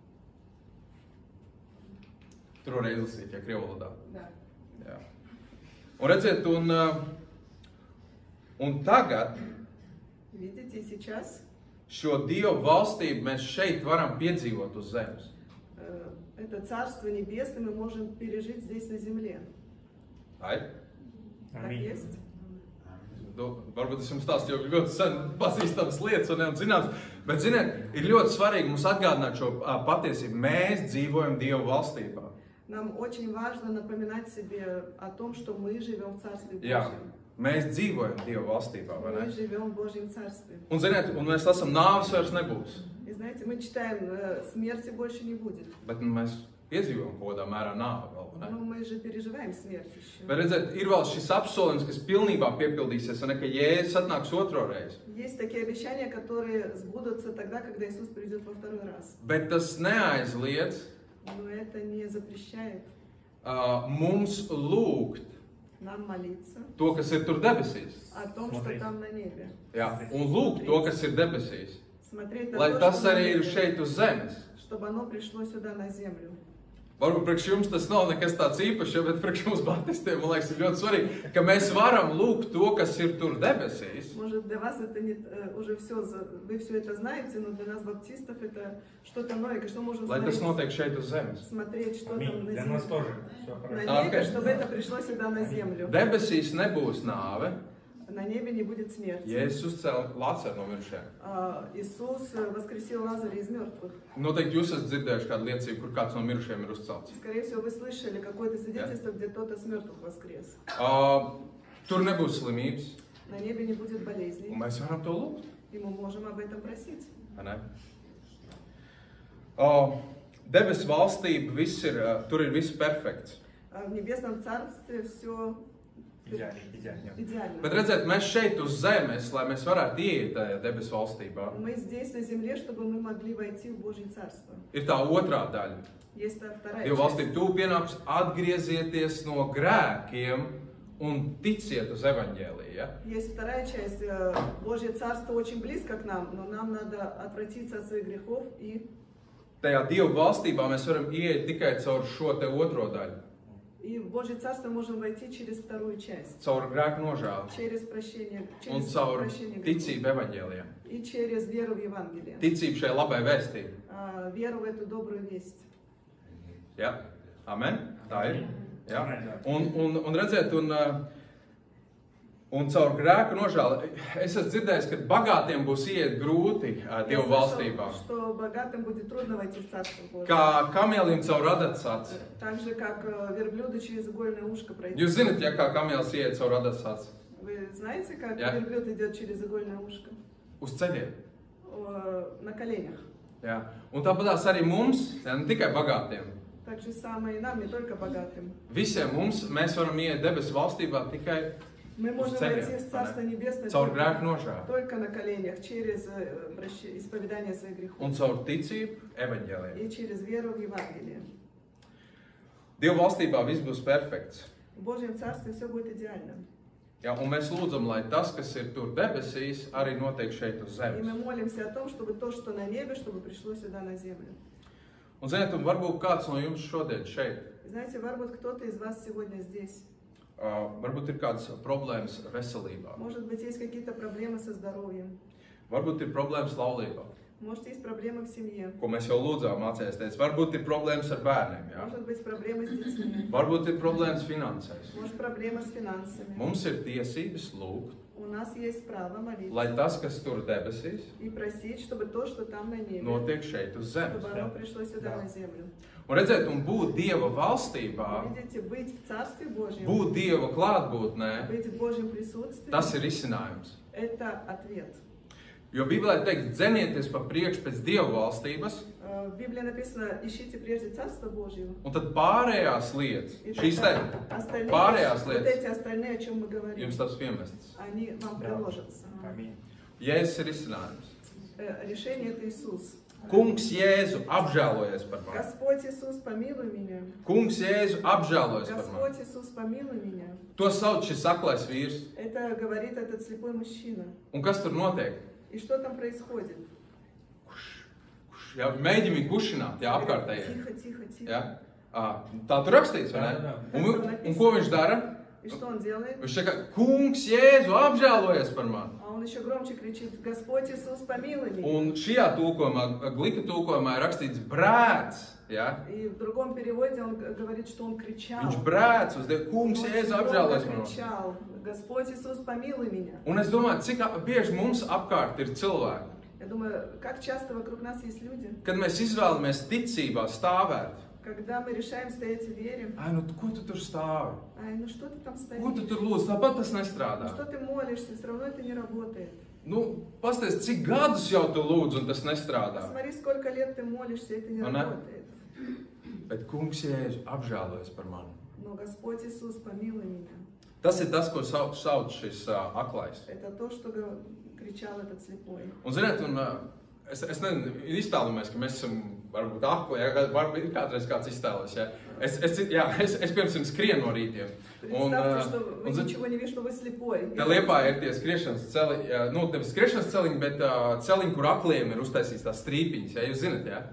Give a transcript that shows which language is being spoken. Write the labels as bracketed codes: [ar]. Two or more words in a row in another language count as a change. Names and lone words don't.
[lv] Tur varēja izlasīt, ja krievu valodā. [ru] Да. [lv] Jā. Un redziet, un tagad [ru] Видите, сейчас [lv] šo Dievu valstību mēs šeit varam piedzīvot uz zemes. [ru] это Царство Небесное мы можем пережить здесь на земле. Ai? Так Аминь. есть? [lv] Varbūt es jums stāstīju jau ļoti sen pazīstamas lietas un zināms, bet, ziniet, ir ļoti svarīgi mums atgādināt šo patiesību. Mēs dzīvojam Dievu valstībā. [ru] Нам очень важно напоминать себе о том, что мы живем в Царстве [lv] Jā, [ru] Божьем. [lv] mēs dzīvojam Dievu valstībā, vai [ru] Мы [lv] ne? [ru] живем в Божьем Царстве. [lv] Un, ziniet, un mēs lasām, nāves vairs nebūs. [ru] И знаете, мы читаем, смерти больше не будет. [lv] Bet mēs piedzīvojam kaut kādā mērā nāvi vēl, vai ne? [ru] Но мы же переживаем смерть еще. [lv] Bet redziet, ir vēl šis apsolījums, kas pilnībā piepildīsies, un ka Jēzus atnāks otro reizi. [ru] Есть такие обещания, которые сбудутся тогда, когда Иисус придет во второй раз. [lv] Bet tas neaizliedz [ru] Но это не запрещает [lv] mums lūgt [ru] нам молиться [lv] to, kas ir tur debesīs. [ru] о том, что Смотреть. там на небе. [lv] Jā, un lūgt to, kas ir debesīs. [ru] Смотреть на [lv] Lai [ru] то, [lv] tas [ru] что на [lv] arī ir [ru] небе, [lv] šeit uz zemes. [ru] чтобы оно пришло сюда на землю. [lv] Varbūt priekš jums tas nav nekas tāds īpašs, ja, bet priekš mums baptistiem, man liekas, ir ļoti svarīgi, ka mēs varam lūgt to, kas ir tur debesīs. [ru] Может, для вас это не, уже все, вы все это знаете, но для нас, баптистов, это что-то новое, что можем [lv] Lai tas [ru] смотреть, [lv] notiek šeit uz zemes. [ru] смотреть, что там Аминь. на Для нас земле. тоже. Все На хорошо. небе, Окей. чтобы это пришло сюда на землю. [lv] Debesīs nebūs nāve, [ru] На небе не будет смерти. [lv] Jēzus uzcēla Lācaru no mirušajiem. [ru] Иисус воскресил Лазаря из мертвых. [lv] Noteikti jūs esat dzirdējuši kādu liecību, kur kāds no mirušajiem ir uzcelts. [ru] Скорее всего, вы слышали какое-то свидетельство, где кто-то с мертвых воскрес. [lv] Tur nebūs slimības, [ru] На небе не будет болезней, [lv] un mēs varam to lūgt. [ru] и мы можем об этом просить. [lv] vai ne? Debesu valstība, tur ir viss perfekts. [ru] В Небесном Царстве все Идеально, идеально. идеально. [lv] Bet redziet, mēs šeit uz zemes, lai mēs varētu ieiet tajā debesu valstībā, [ru] Мы здесь, на земле, чтобы мы могли войти в Божье Царство. [lv] ir tā otrā daļa. [ru] Есть та вторая [lv] Dieva [ru] часть. [lv] valstība tuvu pienāks atgriezieties no grēkiem un ticiet uz evaņģēliju. Ja? [ru] Есть вторая часть. Божье Царство очень близко к нам, но нам надо отвратиться от своих грехов и [lv] Tajā Dieva valstībā mēs varam ieiet tikai caur šo te otro daļu, [ru] в Божье Царство можем войти через вторую часть. [lv] caur grēku nožēlu [ru] Через прощение, [lv] un [ru] через [lv] caur [ru] прощение грехов. [lv] ticību evaņģēlijā. [ru] И через веру в Евангелие. [lv] Ticību šai labai vēstī. [ru] Веру в эту добрую весть. [lv] Ja? Amen? Tā ir. Ja? Amen. Un redziet, un caur grēku nožēlu. Es esmu dzirdējis, ka bagātiem būs ieiet grūti Dieva valstībā. [ru] Что богатым будет трудно войти в Царство Божие. [lv] Kā kamielim caur adatas aci. [ru] Так же, как верблюду через игольное ушко пройти. [lv] Jūs zināt, ja kā kamielis ieiet caur adatas aci? [ru] Вы знаете, как Я. верблюд идет через игольное ушко? [lv] Uz ceļiem. [ru] На коленях. [lv] Ja? Un tāpatās arī mums, ne tikai bagātiem. [ru] Так же самое и нам, не только богатым. [lv] Visiem mums mēs varam ieiet debesu valstībā tikai [ru] Мы можем [lv] ceļiem, [ru] войти в Царство Небесное [lv] caur grēku nožēlu [ru] только на коленях, через исповедание своих грехов [lv] un caur ticību evaņģēlijā. [ru] и через веру в Евангелие. [lv] Dieva valstībā viss būs perfekts. [ru] В Божьем Царстве все будет идеально. [lv] Ja, un mēs lūdzam, lai tas, kas ir tur debesīs, arī notiek šeit uz [ru] И мы [lv] zemes. [ru] молимся о том, чтобы то, что на небе, чтобы пришло сюда на землю. [lv] Un, ziniet, un varbūt kāds no jums šodien šeit, [ru] Знаете, может, кто-то из вас сегодня здесь. [lv] varbūt ir kādas problēmas veselībā, [ru] Может быть, есть какие-то проблемы со здоровьем. [lv] varbūt ir problēmas laulībā, [ru] Может, есть проблемы в семье. [lv] ko mēs jau lūdzām mācēs teikt. Varbūt ir problēmas ar bērniem, ja? [ru] Может быть, проблемы с детьми. [lv] Varbūt ir problēmas finansēs. [ru] Может, проблемы с финансами. [lv] Mums ir tiesības lūgt, [ru] У нас есть право молиться [lv] lai tas, kas tur debesīs, [ru] и просить, чтобы то, что там на небе, [lv] notiek šeit uz zemes. [ru] чтобы оно пришло сюда Да. на землю. [lv] Un redzēt, un būt Dieva valstībā, [ru] Видите, быть в Царстве Божьем, [lv] būt Dieva klātbūtnē, [ru] быть в Божьем присутствии, [lv] tas ir risinājums. [ru] это ответ. [lv] Jo Bībelē teikt, dzenieties pa priekšu pēc Dieva valstības, [ru] В Библии написано, ищите прежде Царство Божье. [lv] un tad pārējās lietas, [ru] И [lv] šīs [ru] тогда [lv] te [ru] остальные, [lv] pārējās [ru] вот [lv] lietas, [ru] эти остальные, о чем мы говорим, jums taps piemestas. они вам Да. предложатся. Аминь. [lv] Jēzus ir risinājums. [ru] Решение это Иисус. [lv] Kungs Jēzu apžēlojies par mani. [ru] Господь Иисус, помилуй меня. [lv] Kungs Jēzu apžēlojies par mani. [ru] Господь Иисус, помилуй меня. [lv] To sauc šis aklais vīrs. [ru] Это говорит этот слепой мужчина. [lv] Un kas tur notiek? [ru] И что там происходит? [lv] Jā, mēģina viņu kušināt, jā, apkārtējie. [ru] Тихо, тихо, тихо. [lv] Jā. Tā tur rakstīts, vai ne? Jā, jā. Un ko viņš dara? [ru] И что он делает? [lv] Viņš saka, kungs, Jēzu, apžēlojies par mani. [ru] А он еще громче кричит: Господь Иисус, помилуй меня. [lv] Un šajā tulkojumā, glika tulkojumā ir rakstīts brēts. Ja? [ru] И в другом переводе он говорит, что он кричал. [lv] Viņš brēc uz Dievu, kungs, [ru] Он [lv] Jēzu, [ru] очень [lv] apžēlojies [ru] громко [lv] par mani. [ru] кричал: Господь Иисус, помилуй меня. [lv] Un es domāju, cik bieži mums apkārt ir cilvēki, [ru] Я думаю, как часто вокруг нас есть люди, [lv] kad mēs izvēlamies ticībā stāvēt. [ru] когда мы решаем стоять в вере. Ai, [lv] nu, ko tu tur stāvi? [ru] Ай, ну что ты там стоишь? [lv] Ko tu tur lūdz? Tāpat tas [ru] Ну [lv] nestrādā. [ru] что ты молишься? Все равно это не работает. [lv] Nu, pasties, cik gadus jau tu lūdz un tas nestrādā. [ru] Посмотри, сколько лет ты молишься, это не Она- работает. [lv] Bet kungs, Jēzu, apžēlojies par mani. [ru] Но Господь Иисус, помилуй меня. [lv] Tas ir tas, ko sauc šis aklais. [ru] Это то, что кричал этот слепой. [lv] Un, ziniet, es nezinu, iztēlojamies, ka mēs esam varbūt akli, ja, varbūt ir kādreiz kāds iztēlojas. Ja. Es piemēram, skrienu no rītiem. [ru] Представьте, что вы ничего не видите, что вы слепой. [lv] Te Liepā ir tie skriešanas celiņi, nu, nevis skriešanas celiņi, bet celiņi, kur akliem ir uztaisīts tās strīpiņas, ja jūs zinat, ja?